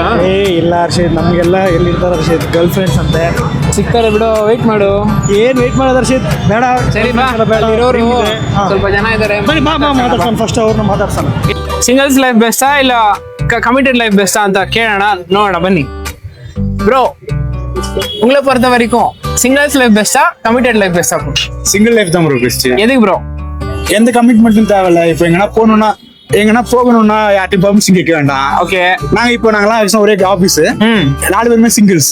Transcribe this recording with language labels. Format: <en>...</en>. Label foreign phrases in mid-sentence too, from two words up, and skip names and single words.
<kn>ಇಲ್ಲ ಹರ್ಷಿತ್, ನಮ್ಗೆಲ್ಲ ಎಲ್ಲಿರ್ತಾರ ಹರ್ಷಿತ್</kn> <en>girl friends</en> <kn>ಅಂತೆ. ಸಿಗ್ತಾರೆ ಬಿಡು, ವೆಯ್ಟ್ ಮಾಡು. ಏನ್ ವೇಟ್ ಮಾಡೋದು ಹರ್ಷಿತ್? ಬೇಡ ಸರಿ ಬಾ, ಇರೋರು ಸ್ವಲ್ಪ ಜನ ಇದಾರೆ. ಬನ್ನಿ ಬಾ ಮಾತಾಡ್ಸೋಣ. ಫಸ್ಟ್ ಅವ್ರನ್ನ ಮಾತಾಡ್ಸೋಣ.</kn> <en>singles life</en> <kn>ಬೆಸ್ಟಾ ಇಲ್ಲ</kn> <en>committed life</en> <kn>ಬೆಸ್ಟಾ ಅಂತ ಕೇಳೋಣ, ನೋಡೋಣ ಬನ್ನಿ.</kn> <ta>ப்ரோ உங்களை பொறுத்த வரைக்கும்</ta> <en>singles life</en> <ta>பெஸ்டா</ta> <en>committed life</en> <ta>பெஸ்டா?</ta> <en>single life</en> <ta>தான் ப்ரோ பெஸ்ட். எதுக்கு ப்ரோ? எந்த கமிட்மெண்ட்டும் தேவையில்ல. இப்போ எங்கன்னா போகணும்னா யார்ட்டையும் பர்மிஷன் கேட்க வேண்டாம். ஓகே, நாங்கெல்லாம் ஒரே ஆபீஸ், 4 பேருமே சிங்கிள்ஸ்.</ta>